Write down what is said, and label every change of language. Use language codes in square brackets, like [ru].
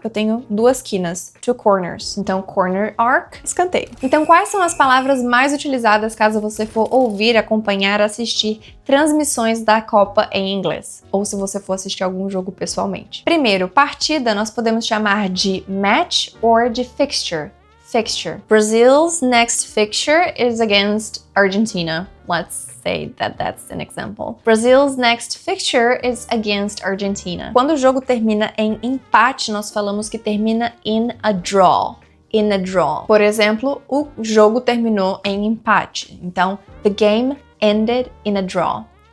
[pt] Eu tenho 2 quinas, 2 corners. Então, corner arc, escanteio. Então, quais são as palavras mais utilizadas caso você for ouvir, acompanhar, assistir transmissões da Copa em inglês? Ou se você for assistir algum jogo pessoalmente. Primeiro, partida nós podemos chamar de match or de fixture. [en] Brazil's next fixture is against Argentina. Let's say that that's an example. Brazil's next fixture is against Argentina. [pt] Quando o jogo termina em empate, nós falamos que termina [en] in a draw. [pt] Por exemplo, o jogo terminou em empate. [en] Então, the game ended in a draw.